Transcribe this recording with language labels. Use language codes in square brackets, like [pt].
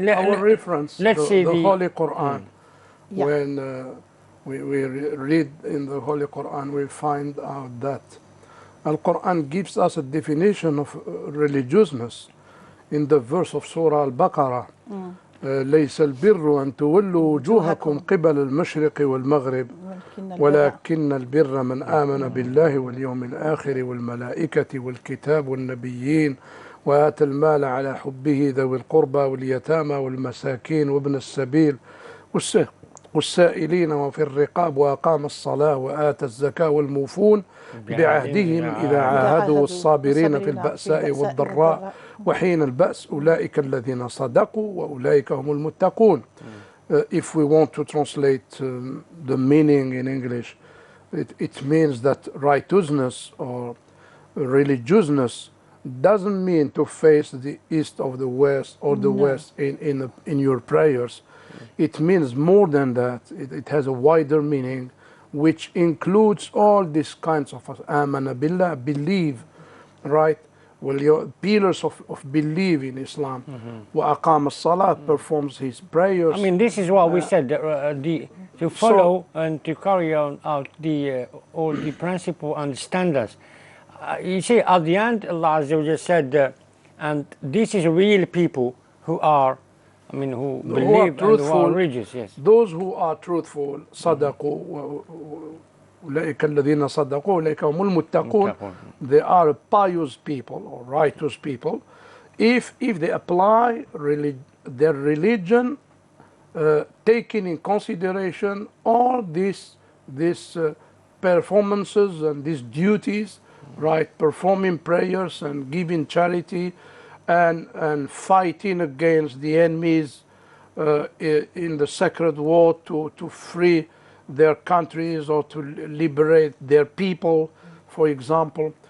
[en] Our reference, let's see the Holy Quran. Yeah. When we read in the Holy Quran, we find out that Al-Quran gives us a definition of religiousness in the verse of Surah Al-Baqarah. [ar] ليس البر أن تولوا وجوهكم قبل المشرق والمغرب ولكن البر من آمن بالله واليوم الآخر والملائكة والكتاب والنبيين وآتى المال على حبه ذوي القربى واليتامى والمساكين وابن السبيل والسائلين وفي الرقاب وأقام الصلاة وآتى الزكاة والموفون بعهدهم إذا عاهدوا والصابرين في البأساء والضراء وحين البأس أولئك الذين صدقوا وأولئك هم المتقون. [en] If we want to translate the meaning in English, it means that righteousness or religiousness doesn't mean to face the east of the west or the west in your prayers. It means more than that. It has a wider meaning, which includes all these kinds of amana billah, believe, right? Well, your pillars of belief in Islam. Wa aqam as-salah, performs his prayers. I mean, this is what we said, to follow and to carry on out all the principle and standards. You see, at the end, Allah Azza wa Jalla said, and this is real people who are, I mean, who believe and who are religious, yes. Those who are truthful, [ar] صدقوا, أولئك الذين صدقوا, أولئك هم المتقون. [en] They are pious people or righteous people. If they apply their religion, taking in consideration all these performances and these duties, right? Performing prayers and giving charity and fighting against the enemies in the sacred war to free their countries or to liberate their people, for example.